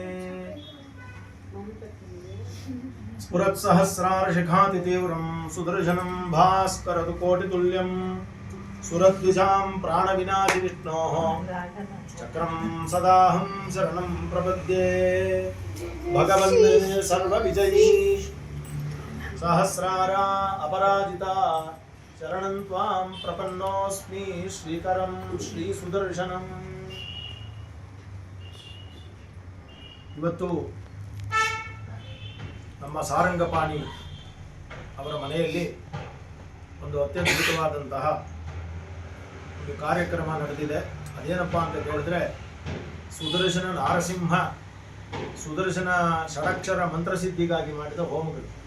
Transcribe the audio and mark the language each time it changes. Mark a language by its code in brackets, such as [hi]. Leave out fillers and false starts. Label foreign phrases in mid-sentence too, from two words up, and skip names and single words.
[sa] स्फुरत्सहस्रारशिखातितीव्रं सुदर्शनं भास्करतुकोटितुल्यं सुरद्विषां प्राणविनाशिविष्णोः चक्रं सदाहं शरणं प्रपद्ये। भगवन् सर्वविजयी सहस्रारा अपराजिता शरणं त्वां प्रपन्नोऽस्मि श्रीकरं श्रीसुदर्शनम्। [kn] ಇವತ್ತು ನಮ್ಮ ಸಾರಂಗಪಾಣಿ ಅವರ ಮನೆಯಲ್ಲಿ ಒಂದು ಅತ್ಯದ್ಭುತವಾದಂತಹ ಒಂದು ಕಾರ್ಯಕ್ರಮ ನಡೆದಿದೆ. ಅದೇನಪ್ಪ ಅಂತ ಕೇಳಿದ್ರೆ ಸುದರ್ಶನ ನಾರಸಿಂಹ ಸುದರ್ಶನ ಷಡಕ್ಷರ ಮಂತ್ರಸಿದ್ಧಿಗಾಗಿ ಮಾಡಿದ ಹೋಮಗಳು.